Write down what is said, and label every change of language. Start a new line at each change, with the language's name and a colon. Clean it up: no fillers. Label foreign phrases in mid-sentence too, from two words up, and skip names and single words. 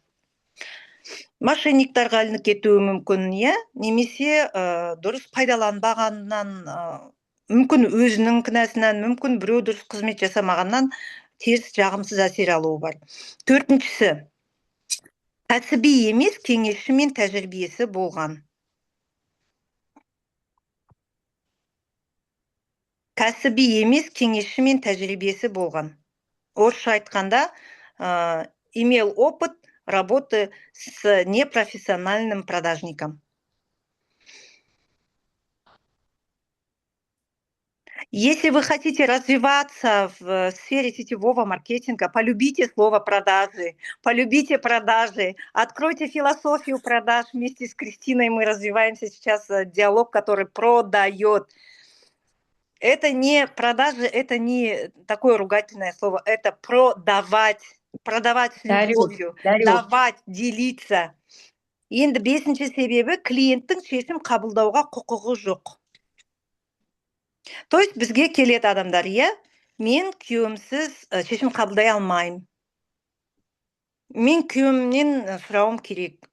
Kazakh: Мошенниктарға ілініп кетуі мүмкін, немесе дұрыс пайдаланбағаннан, мүмкін өзінің кінәсінен, мүмкін біреу дұрыс қызмет жасамағаннан теріс жағымсыз әсер алуы бар. Төртіншісі, кәсіби емес кеңесші мен тәжірибесі болған. Кәсіби емес кеңесші мен тәжірибесі болған. Орысша айтқанда,
Russian: имел опыт работы с непрофессиональным продажником. Если вы хотите развиваться в сфере сетевого маркетинга, полюбите слово продажи, полюбите продажи, откройте философию продаж вместе с Кристиной. Мы развиваемся сейчас диалог, который продает. Это не продажи, это не такое ругательное слово, это продавать. Продавать с любовью, давать, делиться.
Kazakh: Енді бесінші себебі клиенттің шешім қабылдауға құқығы жоқ.
Russian: То есть
Kazakh: бізге келеді адамдар, мен күйеуімсіз шешім қабылдай алмаймын. Мен күйеуімнен сұрауым керек.